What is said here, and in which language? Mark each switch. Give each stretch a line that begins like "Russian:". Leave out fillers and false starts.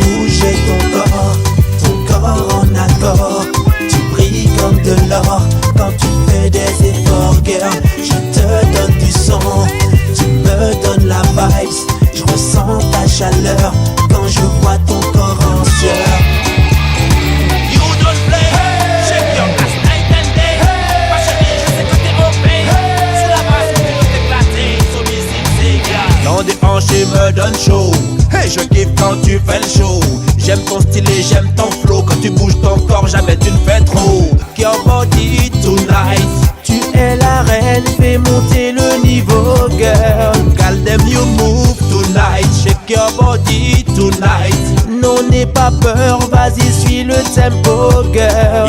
French: Bouger ton corps en accord. Tu brilles comme de l'or quand tu fais des efforts, girl. Je te donne du son, tu me donnes la vibe. Je ressens ta chaleur quand je vois ton corps en sueur.
English: You don't play, shake your ass.
French: Quand des hanches me donne chaud. Hey, je kiffe quand tu fais le show. J'aime ton style et j'aime ton flow. Quand tu bouges ton corps, jamais tu ne fais trop.
English: Your body tonight.
French: Tu es la reine, fais monter le niveau, girl.
English: Call them you move tonight. Shake your body tonight.
French: Non, n'aie pas peur, vas-y, suis le tempo, girl.